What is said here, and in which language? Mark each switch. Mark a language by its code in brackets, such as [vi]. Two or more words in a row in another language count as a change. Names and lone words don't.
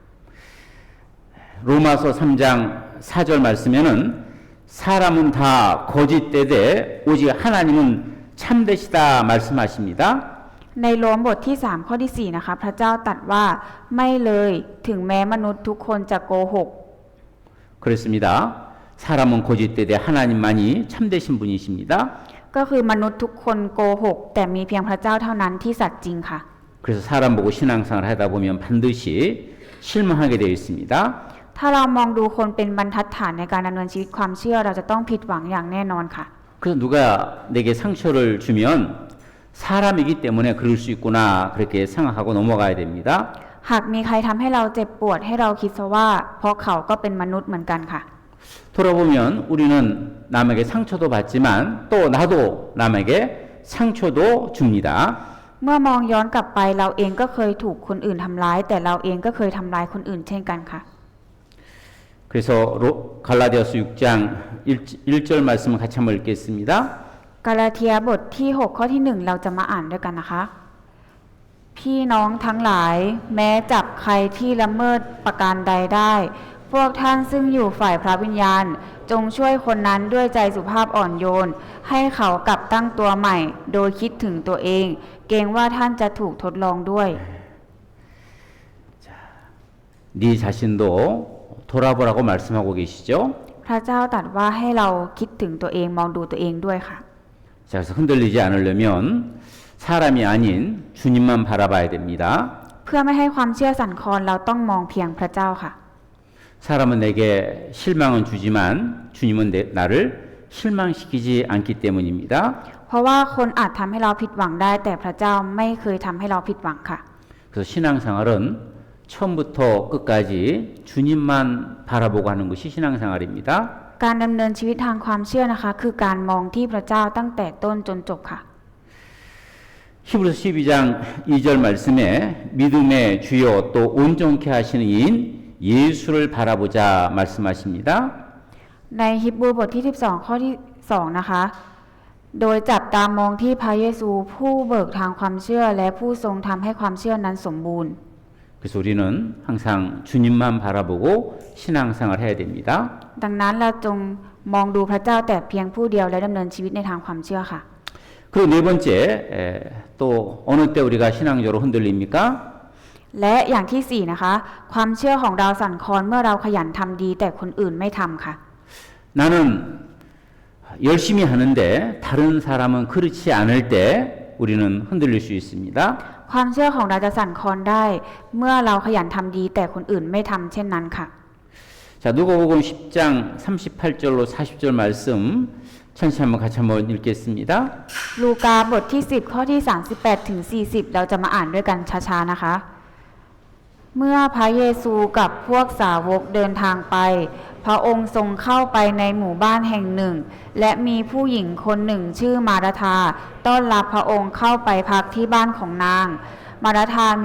[ko] 로마서 3장 4절 말씀에는 사람은 다 거짓되되 오직 하나님은 참되시다 말씀하십니다. [th] ในโรมบทที่3ข้อที่4นะคะพระเจ้าตรัสว่าไม่เลยถึงแม้มนุษย์ทุกคนจะโกหก [ko] 그렇습니다. 사람은 거짓되되 하나님만이 참되신 분이십니다. [th] ก็คือมนุษย์ทุกคนโกหกแต่มีเพียงพระเจ้าเท่านั้นที่สัตย์จริงค่ะ [ko] 그래서 사람 보고 신앙생활 하다 보면 반드시 실망하게 되어 있습니다. [th] ถ้าเรามองดูคนเป็นบรรทัดฐานในการดำเนินชีวิตความเชื่อเราจะต้องผิดหวังอย่างแน่นอนค่ะ [ko] 그래서 누가 내게 상처를 주면 사람이기 때문에 그럴 수 있구나 그렇게 생각하고 넘어가야 됩니다. [th] หากมีใครทำให้เราเจ็บปวดให้เราคิดซะว่าเพราะเขาก็เป็นมนุษย์เหมือนกันค่ะ [ko] 돌아보면 우리는 남에게 상처도 받지만 또 나도 남에게 상처도 줍니다. [th] เมื่อมองย้อนกลับไปเราเองก็เคยถูกคนอื่นทำร้ายแต่เราเองก็เคยทำร้ายคนอื่นเช่นกันค่ะ [ko] 그래서 갈라디아서 6장 1절 말씀을 같이 한번 읽겠습니다. [th] กาลาเทียบทที่6ข้อที่1เราจะมาอ่านด้วยกันนะคะ พี่น้องทั้งหลายแม้จับใครที่ละเมิดประการใดได้ พวกท่านซึ่งอยู่ฝ่ายพระวิญญาณจงช่วยคนนั้นด้วยใจสุภาพอ่อนโยนให้เขากลับตั้งตัวใหม่โดยคิดถึงตัวเองเกรงว่าท่านจะถูกทดลองด้วย [ko] 네 자신도 돌아보라고 말씀하고 계시죠? [th] พระเจ้าตรัสว่าให้เราคิดถึงตัวเองมองดูตัวเองด้วยค่ะ [ko] 자, 그래서 흔들리지 않으려면 사람이 아닌 주님만 바라봐야 됩니다. [th] เพื่อไม่ให้ความเชื่อสั่นคลอนเราต้องมองเพียงพระเจ้าค่ะ [ko] 사람은 내게 실망은 주지만 주님은 나를 실망시키지 않기 때문입니다. [th] เพราะว่าคนอาจทำให้เราผิดหวังได้แต่พระเจ้าไม่เคยทำให้เราผิดหวังค่ะ [ko] 그래서 신앙생활은 처음부터 끝까지 주님만 바라보고 하는 것이 신앙생활입니다. [th] การดำเนินชีวิตทางความเชื่อนะคะคือการมองที่พระเจ้าตั้งแต่ต้นจนจบค่ะ [ko] 히브리서 12장 2절 말씀에 믿음의 주요 또 온전케 하시는 이인 예수를 바라보자 말씀하십니다. [th] ในฮิบรูบทที่12ข้อที่2นะคะโดยจับตามองที่พระเยซูผู้เบิกทางความเชื่อและผู้ทรงทำให้ความเชื่อนั้นสมบูรณ์ [ko] 그래서 우리는 항상 주님만 바라보고 신앙생활 해야 됩니다. [th] ดังนั้นเราจงมองดูพระเจ้าแต่เพียงผู้เดียวและดำเนินชีวิตในทางความเชื่อค่ะ [ko] 그리고 네 번째 또 어느 때 우리가 신앙적으로 흔들립니까? [th] และอย่างที่4นะคะความเชื่อของเราสั่นคลอนเมื่อเราขยันทำดีแต่คนอื่นไม่ทำค่ะ [ko] 나는 열심히 하는데 다른 사람은 그렇지 않을 때 우리는 흔들릴 수 있습니다. [th] ความเชื่อของเราจะสั่นคลอนได้ เมื่อเราขยันทำดีแต่คนอื่นไม่ทำเช่นนั้นค่ะ [ko] 자, 누가복음 10장 38절로 40절 말씀 천천히 한번 같이 한번 읽겠습니다. [th] ลูกาบทที่ 10 ข้อที่ 38 ถึง 40 เราจะมาอ่านด้วยกันช้าๆนะคะ เมื่อพระเยซูกับพวกสาวกเดินทางไป พระองค์ทรงเข้าไปในหมู่บ้านแห่ง หนึ่ง และมีผู้หญิงคนหนึ่งชื่อมาราธาต้อนรับพระองค์เข้าไปพักที่บ้านของนาง มาราธามี